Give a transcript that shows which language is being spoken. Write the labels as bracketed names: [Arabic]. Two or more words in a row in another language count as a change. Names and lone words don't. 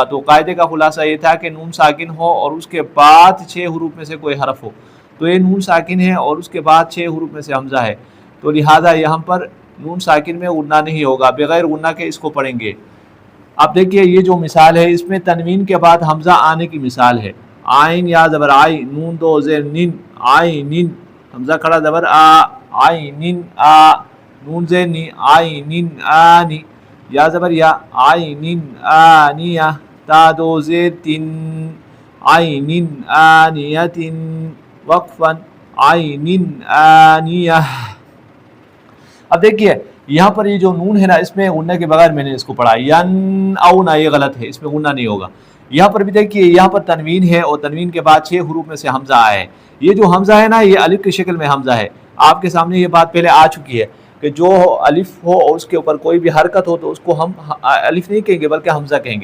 [Urdu] تو قاعدے کا خلاصہ یہ تھا کہ نون ساکن ہو اور اس کے بعد 6 حروف میں سے کوئی حرف ہو تو یہ نون ساکن ہے اور اس کے بعد 6 حروف میں سے حمزہ ہے، تو لہٰذا یہاں پر نون ساکن میں غنہ نہیں ہوگا، بغیر غنہ کے اس کو پڑھیں گے۔ اب دیکھیے، یہ جو مثال ہے اس میں تنوین کے بعد حمزہ آنے کی مثال ہے۔ عین یا زبر آئی، نون دو زیر نن، عینن، حمزہ کھڑا زبر آ، عینن آ، نون زیر نی، عینن آنی، یا زبر یا، عینن آنیہ، تا دو زیر تن، عینن آنیتن، وقفن، عینن آنیہ۔ اب دیکھیے یہاں پر یہ جو نون ہے نا، اس میں غنہ کے بغیر میں نے اس کو پڑھا، ین او نا، یہ غلط ہے، اس میں غنہ نہیں ہوگا۔ یہاں پر بھی دیکھیے، یہاں پر تنوین ہے اور تنوین کے بعد 6 حروف میں سے حمزہ آیا ہے۔ یہ جو حمزہ ہے نا، یہ الف کی شکل میں حمزہ ہے۔ آپ کے سامنے یہ بات پہلے آ چکی ہے کہ جو الف ہو اور اس کے اوپر کوئی بھی حرکت ہو تو اس کو ہم الف نہیں کہیں گے بلکہ حمزہ کہیں گے۔